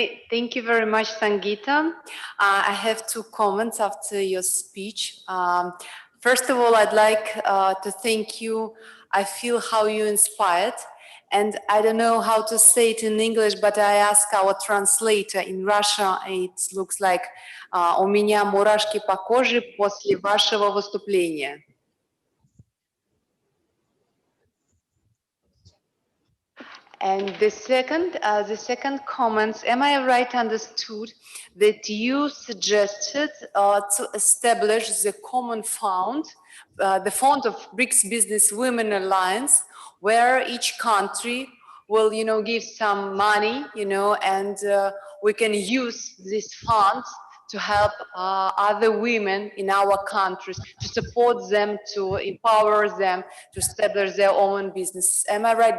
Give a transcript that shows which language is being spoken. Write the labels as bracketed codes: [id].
[en] Thank you very much, Sangeeta. I have 2 comments after your speech. First of all, I'd like to thank you. I feel how you inspired. And I don't know how to say it in English, but I ask our translator in Russia. It looks like [ru] «У меня мурашки по коже после вашего выступления». [en] And the second comment, am I right understood that you suggested to establish the common fund, the fund of BRICS Business Women Alliance, where each country will, give some money, and we can use these funds to help other women in our countries, to support them, to empower them, to establish their own business. Am I right?